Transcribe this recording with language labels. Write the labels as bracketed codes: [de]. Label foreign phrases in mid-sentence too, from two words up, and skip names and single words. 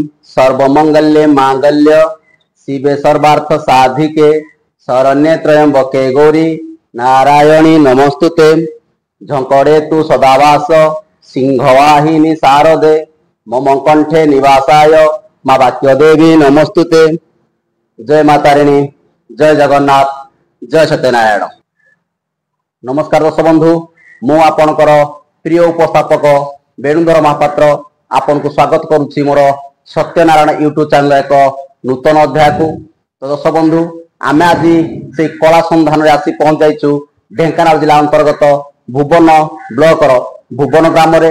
[sa] सर्वमंगल्ये मांगल्य शिवे सर्वार्थ साधिके शरण्ये त्र्यंबके गौरी नारायणी नमस्तुते झंकड़े तु सदावास सिंहवाहिनी शारदे मम कंठे निवासाय माँ वाक्य देवी नमस्तुते। [hi] जय माता रानी, जय जगन्नाथ, जय सत्यनारायण। [or] ନମସ୍କାର ଦର୍ଶକ ବନ୍ଧୁ, ମୁ ଆପଣକର ପ୍ରିୟ ଉପସ୍ଥାପକ ବେଣୁଧର ମହାପାତ୍ର ଆପନ କୋ ସ୍ୱାଗତ କରୁଚ୍ଚୀ ମୋର ସତ୍ୟନାରାୟଣ [en] YouTube channel [or] ଏକ ନୂତନ ଅଧ୍ୟାୟ କୋ। ତୋ ଦର୍ଶକ ବନ୍ଧୁ, ଆମେ ଆଜ ସେ କଲା ସନ୍ଧାନ ଆସୀ ପହୁଞ୍ଚ ଯାଇଛୁ ଢେଙ୍କାନାଲ ଜିଲା ଅନ୍ତର୍ଗତ ଭୁବନ ବ୍ଲକ ଭୁବନ ଗ୍ରାମ ରେ।